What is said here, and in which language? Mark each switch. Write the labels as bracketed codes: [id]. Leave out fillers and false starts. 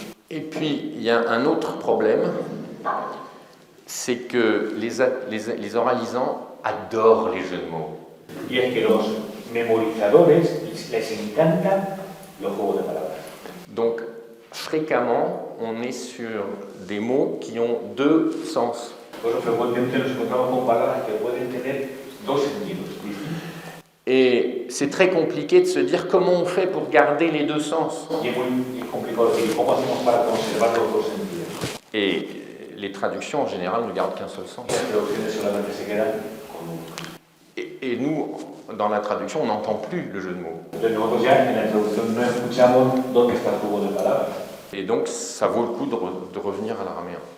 [fr] Et puis, il y a un autre problème, c'est que les oralisants adorent les jeux de mots. [es] Y es que los memorizadores les encantan los juegos de palabras. [fr] Donc, fréquemment, on est sur des mots qui ont deux sens. [es] Por eso frecuentemente nos encontramos con palabras que pueden tener dos sentidos distintos. [fr] Et c'est très compliqué de se dire comment on fait pour garder les deux sens. [es] Y es muy complicado decir cómo hacemos para conservar los dos sentidos. [fr] Et les traductions en général ne gardent qu'un seul sens. [es] Las traducciones solamente se quedan con un. [fr] Et nous, dans la traduction, on n'entend plus le jeu de mots. [es] Nosotros ya en la traducción no escuchamos dónde está el juego de palabras. [fr] Et donc, ça vaut le coup de revenir à l'araméen.